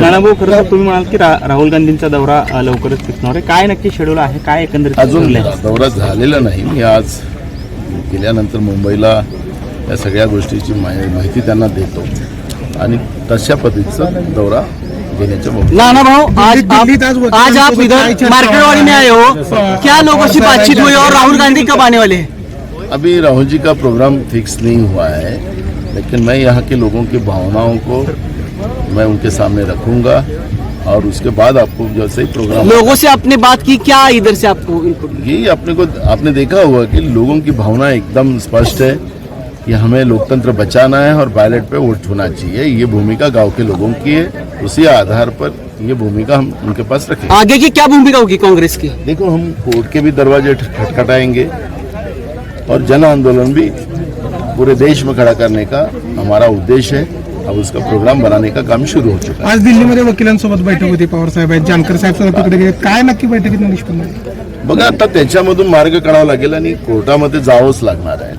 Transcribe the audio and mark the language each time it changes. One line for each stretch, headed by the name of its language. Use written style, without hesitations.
Marathi: नानाभाऊ, खरं तर तुम्ही म्हणाल की राहुल गांधींचा दौरा लवकरच फिरणार आहे. काय नक्की शेड्यूल आहे? काय एकंदरीत अजून दौरा झालेला नाही. मी आज गेल्यानंतर मुंबईला या सगळ्या गोष्टीची माहिती त्यांना देतो आणि तशा पद्धतीचा दौरा घेण्याच्या
Hindi: नाना भाऊ, आज आप इधर मार्केटवाड़ी में आए हो, क्या लोगों से बातचीत हुई और राहुल गांधी कब आने वाले हैं? अभी राहुल जी का प्रोग्राम फिक्स नहीं हुआ है, लेकिन मैं यहाँ के लोगों की भावनाओं को मैं उनके सामने रखूंगा और उसके बाद आपको जैसे ही प्रोग्राम लोगों से आपने बात की क्या? इधर से आपको यही आपने देखा हुआ कि लोगों की भावना एकदम स्पष्ट है कि हमें लोकतंत्र बचाना है और बैलेट पे वोट होना चाहिए. ये भूमिका गांव के लोगों की है, उसी आधार पर ये भूमिका हम उनके पास रखेंगे. आगे की क्या भूमिका होगी कांग्रेस की? देखो, हम कोर्ट के भी दरवाजे खटखटाएंगे और जन आंदोलन भी पूरे देश में खड़ा करने का हमारा उद्देश्य है. अब उसका प्रोग्राम बनाने का काम शुरू हो चुका है.
Marathi: आज दिल्लीमध्ये वकिलांसोबत बैठक होती, पवार साहेब आहेत, जानकर साहेब सुद्धा तिकडे गेले. काय नक्की बैठकीत निष्पन्न झालं? बघा, आता त्याच्यामधून मार्ग काढावा लागेल आणि कोर्टामध्ये जावंच लागणार आहे.